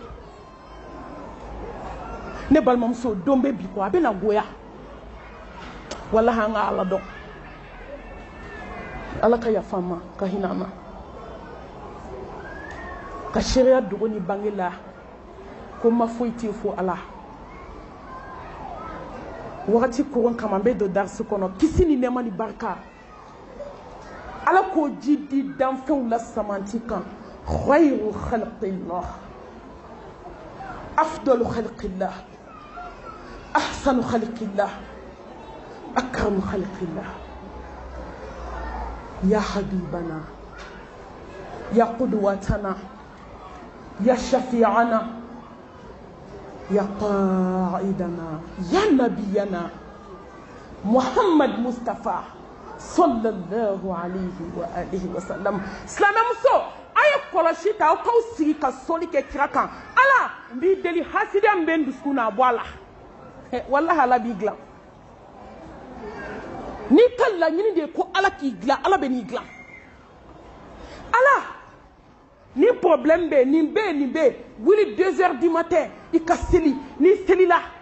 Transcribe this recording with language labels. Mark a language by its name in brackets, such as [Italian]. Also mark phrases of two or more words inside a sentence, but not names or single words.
[Bambara] ne balimamuso don bɛ bi kɔ a bɛ na goya walahi an ka ala dɔn ala ka yafa an ma ka hinɛ an na ka seereya dogo ni bange la ko ma foyi tɛ fo ala wagati koron kama n bɛ don darisi kɔnɔ kisi ni nɛɛma ni barika ala k'o ji di danfɛnw la samanti kan [Arabic] خير خلق الله أفضل خلق الله أحسن خلق الله أكرم خلق الله يا حبيبنا يا قدوتنا يا شفيعنا يا قائدنا يا نبينا محمد مصطفى صلى الله عليه وآله وسلم [Bambara] سلام مسو aye kɔlɔsi ta aw k'aw sigi ka soli kɛ kira kan ala n b'i deli hasidiya min bɛ n dusukun na a bɔ a la wallahi ala b'i dilan n'i ka laɲini de ye ko ala k'i dilan ala bɛ n'i dilan ala ni problème bɛ nin bɛ nin bɛ wuli 2 [French] heures du matin [Bambara] i ka seli n'i selila